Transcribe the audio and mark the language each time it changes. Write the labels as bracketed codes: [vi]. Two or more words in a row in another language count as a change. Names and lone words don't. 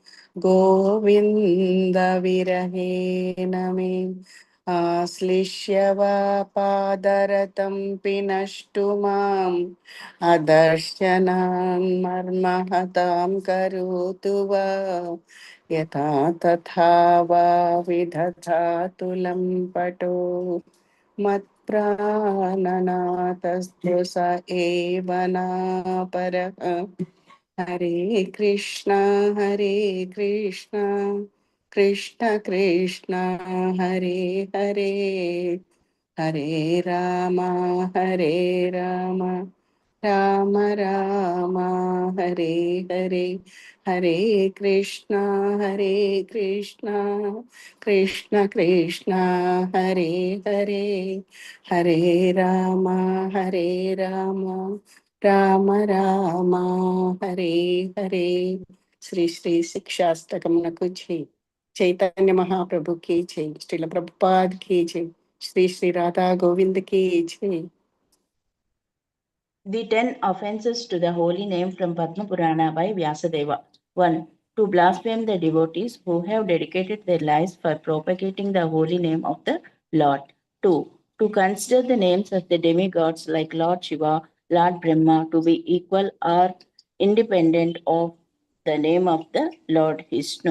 [sa] गोविन्दविरहेण मे आश्लिष्य वा पादरतं पिनष्टु माम् अदर्शनान् मर्महतां करोतु वा यथा तथा वा विदधातु लम्पटो मत्प्राणनाथस्तु स एव नापरः हरे कृष्ण हरे कृष्ण कृष्ण कृष्ण हरे हरे हरे हरे राम राम राम हरे हरे हरे हरे कृष्ण कृष्ण कृष्ण हरे हरे हरे राम राम राम हरे हरे [te] శ్రీ శ్రీ శిక్షాష్టకమునకు జై [hi] చైతన్య మహాప్రభు की जय श्रील प्रभुपाद की जय श्री श्री राधा गोविंद की जय [en] The 10 offenses to the holy name from Padma Purana by Vyasadeva. 1. To blaspheme the devotees who have dedicated their lives for propagating the holy name of the Lord. 2. To consider the names of the demigods like Lord Shiva, Lord Brahma to be equal or independent of the name of the Lord Vishnu.